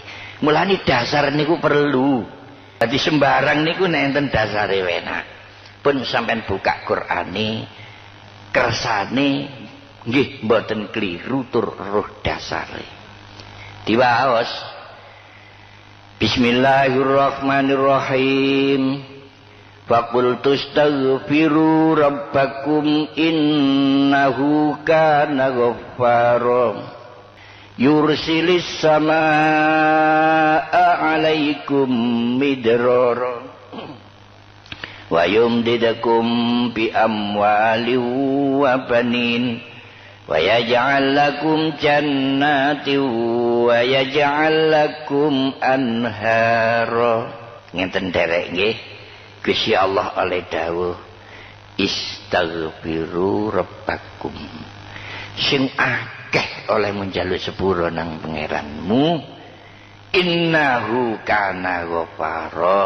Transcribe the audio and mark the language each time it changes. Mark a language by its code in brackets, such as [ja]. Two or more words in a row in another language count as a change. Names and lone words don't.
[jv] Mulane dasar niku perlu. Dadi sembarang niku nek enten dasare enak. Pun sampean buka Qur'ane kersane nggih mboten kliru tur roh dasare. [ar] Diwaos بسم الله الرحمن الرحيم. فقلت استغفروا ربكم إنه كان غفارا. يرسل السماء عليكم مدرارا ويمددكم بأموال وبنين ويجعل لكم جنات ويجعل لكم أنهارا. [jv] Ngenten derek nggih. Gusti Allah oleh dawuh [ar] استغفروا ربكم. [jv] Sing akeh oleh menjaluk sepuro nang pangeranmu, [ar] إنه كان غفارا.